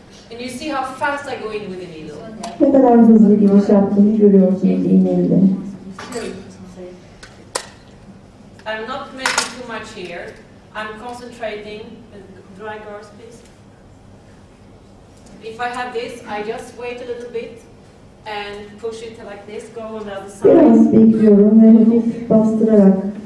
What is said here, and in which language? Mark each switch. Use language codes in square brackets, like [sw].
[en] And you see how fast I go in with the needle. [tr] Ne kadar hızlı giriş yaptığını görüyorsunuz iğneyle. [en] I'm not making too much here. I'm concentrating. Dry girls, please. If I have this, I just wait a little bit and push it like this. Go on the other side. [tr] Biraz bekliyorum ve hafif bastırarak.